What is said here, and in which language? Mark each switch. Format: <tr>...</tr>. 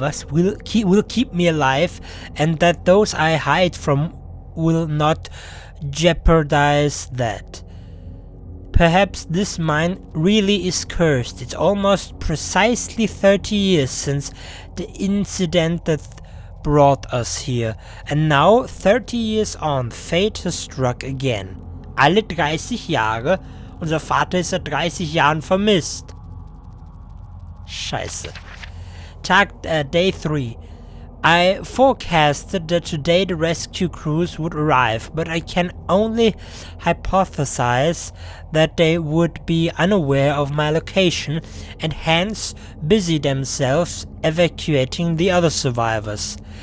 <en>Will keep me alive, and that those I hide from will not jeopardize that. Perhaps this mine really is cursed. It's almost precisely 30 years since the incident that brought us here. And now, 30 years on, fate has struck again.</en> <de>Alle 30 Jahre. Unser Vater ist seit 30 Jahren vermisst.</de> <en>Scheiße. Day 3. I forecasted that today the rescue crews would arrive, but I can only hypothesize that they would be unaware of my location and hence busy themselves evacuating the other survivors.</en>